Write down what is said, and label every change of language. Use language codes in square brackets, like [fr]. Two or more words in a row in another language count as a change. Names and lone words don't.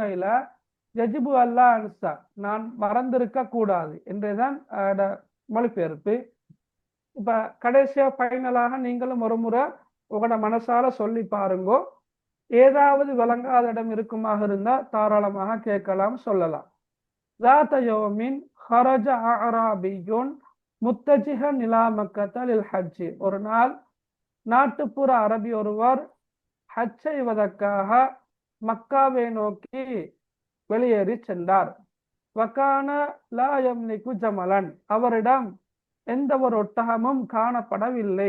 [ta] இல்ல [ar] يجب ألا أنسى [ta] நான் மறந்திருக்க கூடாது என்றுதான் மொழிபெயர்ப்பு. இப்ப கடைசியா ஃபைனலாக நீங்களும் ஒரு முறை உங்களோட மனசால சொல்லி பாருங்கோ. ஏதாவது விளங்காத இடம் இருக்குமாக இருந்தா தாராளமாக கேட்கலாம், சொல்லலாம். [ar] ذات يوم خرج أعرابي متجها إلى مكة للحج [ta] ஒரு நாள் நாட்டுப்புற அரபி ஒருவர் ஹஜ் செய்வதற்காக மக்காவை நோக்கி வெளியேறி சென்றார். [ar] وكان لا يملك جملا [ta] அவரிடம் எந்த ஒரு ஒட்டகமும் காணப்படவில்லை.